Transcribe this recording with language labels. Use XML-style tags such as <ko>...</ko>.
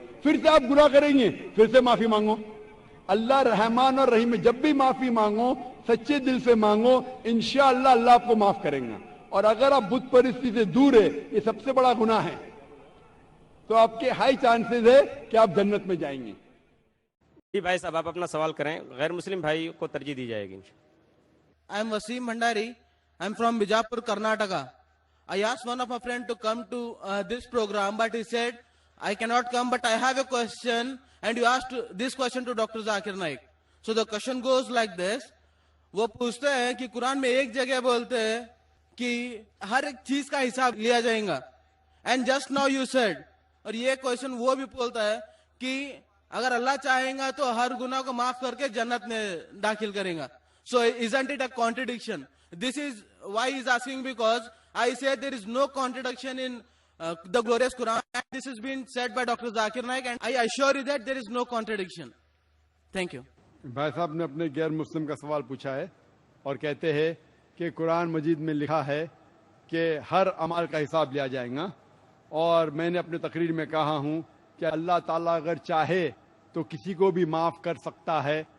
<hi>फिर से आप गुनाह करेंगे, फिर से माफी मांगो, अल्लाह रहमान और रहीम है, जब भी माफी मांगो सच्चे दिल से मांगो, इंशाअल्लाह अल्लाह आपको माफ करेगा। और अगर आप बुत परस्ती से दूर है, ये सबसे बड़ा गुनाह है, तो आपके हाई चांसेस है कि आप जन्नत में जाएंगे। जी भाई साहब, आप अपना सवाल करें, गैर मुस्लिम भाई को तरजीह दी जाएगी।</hi> <en>I am Wasim Bhandari. I am from Bijapur, Karnataka. I asked one of my friends to come to this program, but he said, I cannot come, but I have a question, and you asked this question to Dr. Zakir Naik. So the question goes like this.</en> <hi>वो पूछते हैं कि कुरान में एक जगह बोलते हैं कि हर एक चीज का हिसाब लिया जाएगा,</hi> <en>and just now you said,</en> <hi>और ये क्वेश्चन वो भी बोलता है कि अगर अल्लाह चाहेगा तो हर गुनाह को माफ करके जन्नत में दाखिल करेगा.</hi> <en>So isn't it a contradiction? This is why he's asking, because I said there is no contradiction in the glorious Quran, and this has been said by Dr. Zakir Naik, and I assure you that there is no contradiction. Thank you.</en> <hi>भाई साहब ने अपने गैर मुस्लिम का सवाल पूछा है और कहते हैं कि कुरान मजीद में लिखा है कि हर अमाल का हिसाब लिया जाएगा, और मैंने अपने तकरीर में कहा हूं कि अल्लाह ताला अगर चाहे तो किसी को भी माफ कर सकता है.</hi>